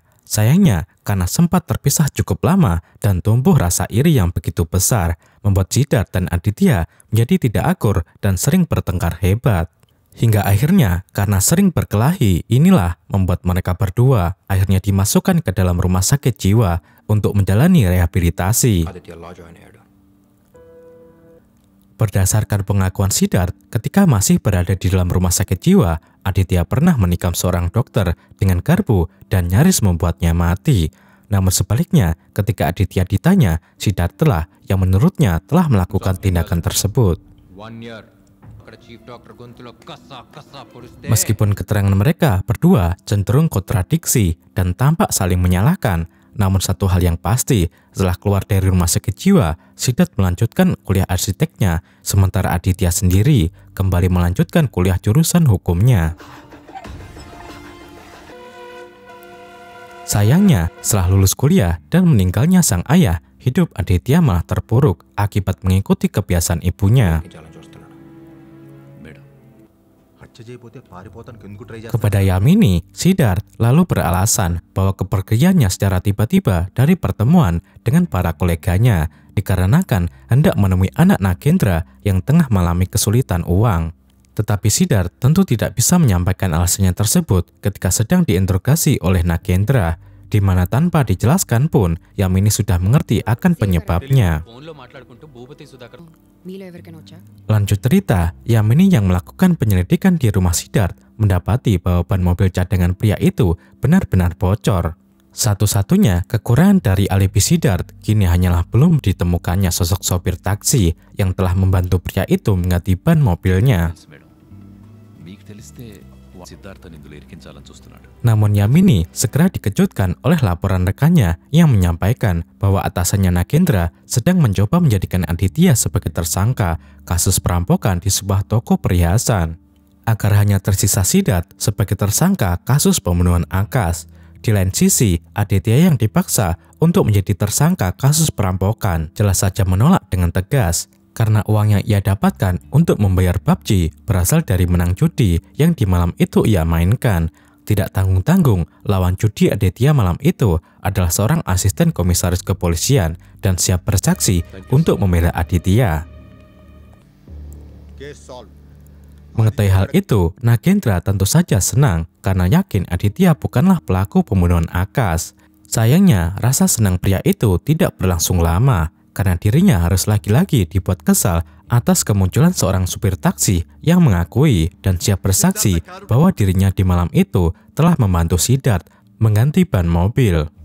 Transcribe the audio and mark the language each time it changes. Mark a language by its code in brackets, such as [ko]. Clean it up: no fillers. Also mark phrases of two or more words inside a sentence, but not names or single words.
[id] Sayangnya, karena sempat terpisah cukup lama dan tumbuh rasa iri yang begitu besar, membuat Siddharth dan Aditya menjadi tidak akur dan sering bertengkar hebat. Hingga akhirnya, karena sering berkelahi, inilah membuat mereka berdua akhirnya dimasukkan ke dalam rumah sakit jiwa untuk menjalani rehabilitasi. [en] Aditya law join here. [id] Berdasarkan pengakuan Siddharth, ketika masih berada di dalam rumah sakit jiwa, Aditya pernah menikam seorang dokter dengan garpu dan nyaris membuatnya mati. Namun sebaliknya, ketika Aditya ditanya, Siddharth telah yang menurutnya telah melakukan tindakan tersebut. [te] 1 year. అక్కడ చీఫ్ డాక్టర్ గొంతులో కసా పొడిస్తే [id] Meskipun keterangan mereka berdua cenderung kontradiksi dan tampak saling menyalahkan, namun satu hal yang pasti, setelah keluar dari rumah sakit jiwa, Siddharth melanjutkan kuliah arsiteknya, sementara Aditya sendiri kembali melanjutkan kuliah jurusan hukumnya. Sayangnya, setelah lulus kuliah dan meninggalnya sang ayah, hidup Aditya malah terpuruk akibat mengikuti kebiasaan ibunya. [te] jalan చూస్తున్నాడు. మేడం హత్య చేయకపోతే పారిపోతానికి ఎందుకు ట్రై చేస్తారు? [id] Kepada Yamini, Siddharth lalu beralasan bahwa kepergiannya secara tiba-tiba dari pertemuan dengan para koleganya dikarenakan hendak menemui anak Nagendra yang tengah mengalami kesulitan uang. Tetapi Siddharth tentu tidak bisa menyampaikan alasannya tersebut ketika sedang diinterogasi oleh Nagendra, di mana tanpa dijelaskan pun Yamini sudah mengerti akan penyebabnya. [te] ఫోన్లో మాట్లాడుకుంటూ భూపతి సుధాకర్ మీలో ఎవరికైనా వచ్చా [id] Lanjut cerita, Yamini yang melakukan penyelidikan di rumah Siddharth mendapati bahwa ban mobil cadangan pria itu benar-benar bocor. Satu-satunya kekurangan dari alibi Siddharth kini hanyalah belum ditemukannya sosok sopir taksi yang telah membantu pria itu mengganti ban mobilnya. [te] తెలుసు మేడం, మీకు తెలిస్తే సిద్ధార్థని ఇందులో ఇరికించాలని చూస్తున్నాడు. [id] Namun Yamini segera dikejutkan oleh laporan rekannya yang menyampaikan bahwa atasannya Nagendra sedang mencoba menjadikan Aditya sebagai tersangka kasus perampokan di sebuah toko perhiasan, agar hanya tersisa Siddharth sebagai tersangka kasus pembunuhan Akash. Di lain sisi, Aditya yang dipaksa untuk menjadi tersangka kasus perampokan jelas saja menolak dengan tegas, karena uang yang ia dapatkan untuk membayar PUBG berasal dari menang judi yang di malam itu ia mainkan. Tidak tanggung-tanggung, lawan judi Aditya malam itu adalah seorang asisten komisaris kepolisian dan siap bersaksi untuk membela Aditya. [en] case solve. [id] Mengetahui hal itu, Nagendra tentu saja senang karena yakin Aditya bukanlah pelaku pembunuhan Akash. Sayangnya, rasa senang pria itu tidak berlangsung lama karena dirinya harus lagi-lagi dibuat kesal atas kemunculan seorang supir taksi yang mengakui dan siap bersaksi bahwa dirinya di malam itu telah membantu Siddharth mengganti ban mobil.